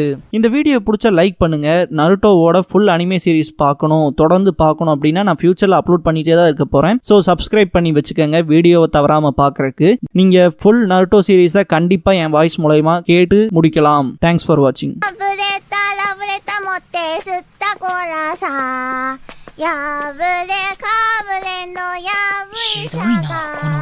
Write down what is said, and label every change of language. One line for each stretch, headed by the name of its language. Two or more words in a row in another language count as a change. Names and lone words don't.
Tamil: இந்த வீடியோ பிடிச்ச லைக் பண்ணுங்க. நருட்டோவோட
English: full anime series
Tamil: பார்க்கணும், தொடர்ந்து பார்க்கணும் அப்படின்னா நான் ஃபியூச்சர்ல அப்லோட் பண்ணிட்டே தான் இருக்க போறேன்.
English: so subscribe
Tamil: பண்ணி வச்சுக்கோங்க வீடியோவை தவறாம பார்க்கறதுக்கு. நீங்க ஃபுல் நருட்டோ சீரிஸை கண்டிப்பா என் வாய்ஸ் மூலமா கேட்டு முடிக்கலாம்.
English: Thanks for watching.
Japanese: 吸ったこらさ、破れかぶれのやぶいさが